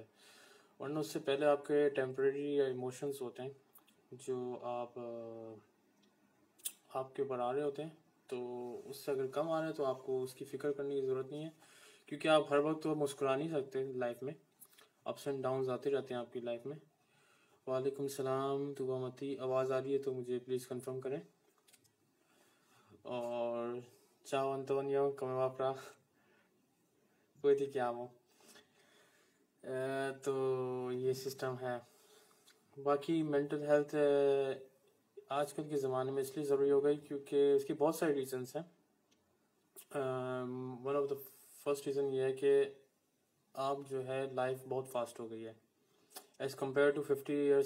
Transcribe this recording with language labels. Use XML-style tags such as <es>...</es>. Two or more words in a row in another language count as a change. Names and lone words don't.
<hi>वरना उससे पहले आपके</hi> <en>temporary emotions</en> <hi>होते हैं जो आपके ऊपर आ रहे होते हैं, तो उससे अगर कम आ रहे हैं तो आपको उसकी फ़िक्र करने की ज़रूरत नहीं है, क्योंकि आप हर वक्त तो मुस्कुरा नहीं सकते लाइफ में,</hi> <en>ups and downs</en> <hi>आते रहते हैं आपकी लाइफ में।</hi> <ar>وعليكم السلام</ar> <hi>तुबामती, आवाज़ आ रही है तो मुझे</hi> <en>please confirm</en> <hi>करें।</hi> <it>और ciao Antonio, come va fra? Come ti chiamo?</it> <hi>तो ये सिस्टम है। बाकी</hi> <en>mental health</en> <hi>आजकल के ज़माने में इसलिए ज़रूरी हो गई क्योंकि इसकी बहुत सारे रीजंस हैं।</hi> <en>one of the first reason</en> <hi>ये है कि आप जो है लाइफ बहुत फास्ट हो गई है</hi> <en>as compare to 50 years.</en>